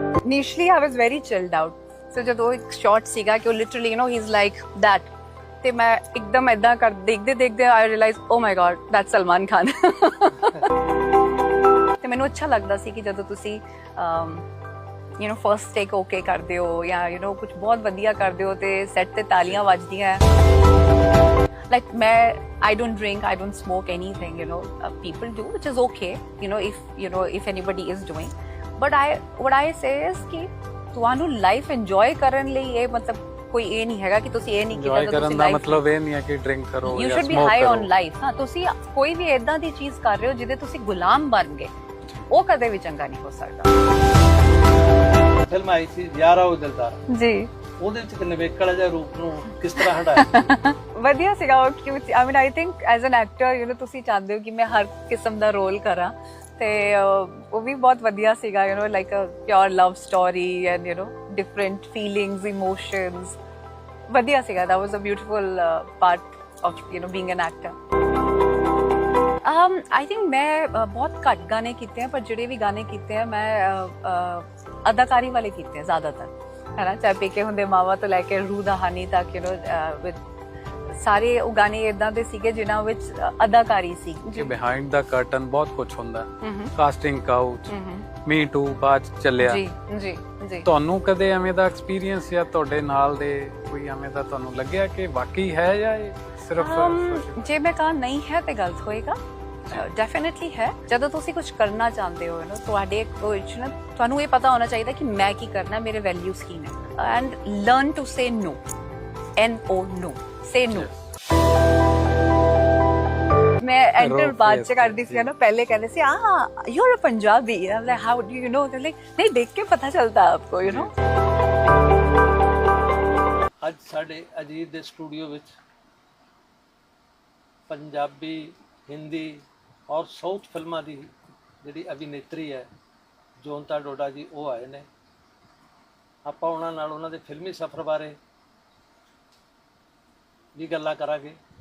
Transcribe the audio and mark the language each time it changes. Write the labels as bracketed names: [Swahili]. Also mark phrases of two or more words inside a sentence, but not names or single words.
[English] initially I was very chilled out. So [Punjabi] ਜਦੋਂ ਇੱਕ ਸ਼ਾਟ ਸੀਗਾ ਕਿ ਉਹ [English] literally he is like that [Punjabi] ਤੇ ਮੈਂ ਇੱਕਦਮ ਏਦਾਂ ਕਰ ਦੇਖਦੇ ਦੇਖਦੇ [English] I realized oh my god that's Salman Khan. [Punjabi] ਤੇ ਮੈਨੂੰ ਅੱਛਾ ਲੱਗਦਾ ਸੀ ਕਿ ਜਦੋਂ ਤੁਸੀਂ [English] first take okay [Punjabi] ਕਰਦੇ ਹੋ ਜਾਂ ਕੁਝ ਬਹੁਤ ਵਧੀਆ ਕਰਦੇ ਹੋ ਤੇ ਸੈੱਟ ਤੇ ਤਾਲੀਆਂ ਵੱਜਦੀਆਂ [English] like I don't drink, I don't smoke anything, people do, which is okay, if anybody is doing. But what I say is [Punjabi] ਕਿ ਤੁਹਾਨੂੰ [English] life enjoy [Punjabi] ਕਰਨ ਲਈ ਇਹ ਮਤਲਬ ਕੋਈ ਇਹ ਨਹੀਂ ਹੈਗਾ ਕਿ ਤੁਸੀਂ ਇਹ ਨਹੀਂ ਕੀਤਾ ਤਾਂ ਤੁਸੀਂ ਲਾਈਫ ਮਤਲਬ ਇਹ ਨਹੀਂ ਹੈ ਕਿ ਡਰਿੰਕ ਕਰੋ ਜਾਂ ਸਮੋਕ ਕਰੋ। [English] You should be high on life. [Punjabi] ਹਾਂ, ਤੁਸੀਂ ਕੋਈ ਵੀ ਇਦਾਂ ਦੀ ਚੀਜ਼ ਕਰ ਰਹੇ ਹੋ ਜਿਹਦੇ ਤੁਸੀਂ ਗੁਲਾਮ ਬਣ ਗਏ, ਉਹ ਕਦੇ ਵੀ ਚੰਗਾ ਨਹੀਂ ਹੋ ਸਕਦਾ। ਫਿਲਮ ਆਈ ਸੀ ਯਾਰਾ ਉਹ ਦਿਲਦਾਰ ਜੀ, ਉਹਦੇ ਵਿੱਚ ਨਵੇਕਲ ਜਿਹਾ ਰੂਪ ਨੂੰ ਕਿਸ ਤਰ੍ਹਾਂ ਹਟਾਇਆ? ਵਧੀਆ ਸੀਗਾ ਉਹ ਕਿਉਂਕਿ [English] I think as an actor [Punjabi] ਤੁਸੀਂ ਚਾਹੁੰਦੇ ਹੋ ਕਿ ਮੈਂ ਹਰ ਕਿਸਮ ਦਾ ਰੋਲ ਕਰਾਂ ਤੇ ਉਹ ਵੀ ਬਹੁਤ ਵਧੀਆ ਸੀਗਾ [English] like a pure love story and different feelings, emotions. [Punjabi] ਵਧੀਆ ਸੀਗਾ। [English] That was a beautiful part of being an actor. I think [Punjabi] ਮੈਂ ਬਹੁਤ ਘੱਟ ਗਾਣੇ ਕੀਤੇ हैं, ਪਰ ਜਿਹੜੇ ਵੀ ਗਾਣੇ ਕੀਤੇ हैं ਮੈਂ ਅਦਾਕਾਰੀ ਵਾਲੇ ਕੀਤੇ हैं ਜ਼ਿਆਦਾਤਰ, ਹੈ ਨਾ, ਚਾਹੇ ਪੇਕੇ ਹੁੰਦੇ ਮਾਵਾ ਤੋਂ ਲੈ ਕੇ ਰੂਹ ਦਾ ਹਾਨੀ ਤੱਕ ਸਾਰੇ ਉਹ ਗਾਣੇ ਇਦਾਂ ਦੇ ਸੀਗੇ ਜਿਨ੍ਹਾਂ ਵਿੱਚ ਅਦਾਕਾਰੀ ਸੀ। ਕਿ [English] behind the curtain [Punjabi] ਬਹੁਤ ਕੁਝ ਹੁੰਦਾ, [English] casting couch, [Punjabi] ਮੀ ਟੂ ਬਾਅਦ ਚੱਲਿਆ। ਜੀ ਜੀ ਜੀ। ਤੁਹਾਨੂੰ ਕਦੇ ਐਵੇਂ ਦਾ ਐਕਸਪੀਰੀਅੰਸ ਜਾਂ ਤੁਹਾਡੇ ਨਾਲ ਦੇ ਕੋਈ ਐਵੇਂ ਦਾ ਤੁਹਾਨੂੰ ਲੱਗਿਆ ਕਿ ਵਾਕਈ ਹੈ ਜਾਂ ਇਹ ਸਿਰਫ ਜੇ ਮੈਂ ਕਹਾਂ ਨਹੀਂ ਹੈ ਤੇ ਗਲਤ ਹੋਏਗਾ? ਡੈਫੀਨਿਟਲੀ ਹੈ। ਜਦੋਂ ਤੁਸੀਂ ਕੁਝ ਕਰਨਾ ਚਾਹੁੰਦੇ ਹੋ ਤੁਹਾਡੇ ਵਿੱਚ ਤੁਹਾਨੂੰ ਇਹ ਪਤਾ ਹੋਣਾ ਚਾਹੀਦਾ ਕਿ ਮੈਂ ਕੀ ਕਰਨਾ, ਮੇਰੇ ਵੈਲਿਊਜ਼ ਕੀ ਨੇ, [English] and learn to say no, NO no, say no. [Hindi] मैं एंटर बात से करती थी ना, पहले कहते थे [English] you're a Punjabi. I'm like, how do you know? They're like, [Hindi] नहीं देख के पता चलता है आपको, [Punjabi] ਅੱਜ ਸਾਡੇ ਅਜੀਤ ਦੇ ਸਟੂਡੀਓ ਵਿੱਚ ਪੰਜਾਬੀ, ਹਿੰਦੀ ਔਰ ਸਾਊਥ ਫਿਲਮਾਂ ਦੀ ਜਿਹੜੀ ਅਭਿਨੇਤਰੀ ਹੈ ਜੋਨਤਾ ਡੋਡਾ ਜੀ, ਉਹ ਆਏ ਨੇ। ਆਪਾਂ ਉਹਨਾਂ ਨਾਲ ਉਹਨਾਂ ਦੇ ਫਿਲਮੀ ਸਫ਼ਰ ਬਾਰੇ ਵੀ ਗੱਲਾਂ ਕਰਾਂਗੇ।